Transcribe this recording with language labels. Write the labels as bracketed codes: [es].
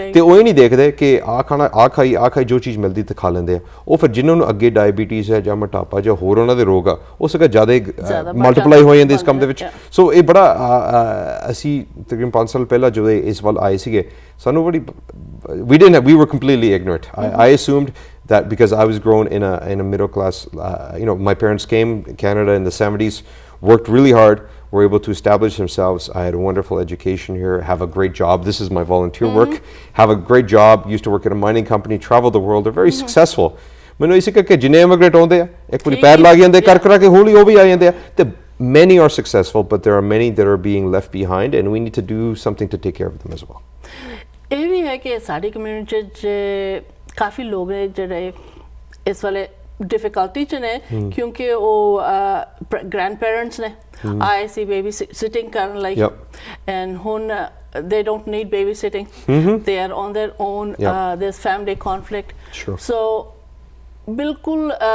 [pa] ਤੇ ਉਹ ਹੀ ਨਹੀਂ ਦੇਖਦੇ ਕਿ ਆਹ ਖਾਣਾ ਆਹ ਖਾਈ ਜੋ ਚੀਜ਼ ਮਿਲਦੀ ਤੇ ਖਾ ਲੈਂਦੇ ਆ। ਉਹ ਫਿਰ ਜਿਨ੍ਹਾਂ ਨੂੰ ਅੱਗੇ ਡਾਇਬੀਟੀਜ਼ ਹੈ ਜਾਂ ਮੋਟਾਪਾ ਜਾਂ ਹੋਰ ਉਹਨਾਂ ਦੇ ਰੋਗ ਆ, ਉਹ ਸਗੋਂ ਜ਼ਿਆਦਾ ਮਲਟੀਪਲਾਈ ਹੋ ਜਾਂਦੇ ਇਸ ਕੰਮ ਦੇ ਵਿੱਚ। ਸੋ ਇਹ ਬੜਾ ਅਸੀਂ ਤਕਰੀਬਨ 5 ਸਾਲ ਪਹਿਲਾਂ ਜਦੋਂ ਇਸ ਵੱਲ ਆਏ ਸੀਗੇ, ਸਾਨੂੰ ਬੜੀ [en] we were completely ignorant. I assumed that because I was grown in a middle class, my parents came to Canada in the 70s, worked really hard, were able to establish themselves. I had a wonderful education here, have a great job. This is my volunteer work. Have a great job, used to work at a mining company, traveled the world. They're very successful. [pa] ਮੈਨੂੰ ਇਸੇ ਕਰਕੇ ਜਿੰਨੇ immigrate ਆਉਂਦੇ ਆ ਇੱਕ ਵਾਰੀ ਪੈਰ ਲੱਗ ਜਾਂਦੇ ਕਰ ਕੇ ਹੌਲੀ ਉਹ ਵੀ ਆ ਜਾਂਦੇ ਆ। ਤੇ [en] many are successful, but there are many that are being left behind, and we need to do something to take care of them as well. [pa] ਇਹ ਵੀ ਹੈ ਕਿ ਸਾਡੀ ਕਮਿਊਨਿਟੀ 'ਚ ਕਾਫੀ ਲੋਕ ਨੇ ਜਿਹੜੇ ਇਸ ਵੇਲੇ ਡਿਫਿਕਲਟੀ 'ਚ ਨੇ, ਕਿਉਂਕਿ ਉਹ ਗ੍ਰੈਂਡ ਪੇਰੈਂਟਸ ਨੇ ਆਏ ਸੀ ਬੇਬੀ ਸਿਟਿੰਗ ਕਰਨ ਲਈ, ਐਂਡ ਹੁਣ [en] they don't need babysitting. They are on their own. There's family conflict. So ਬਿਲਕੁਲ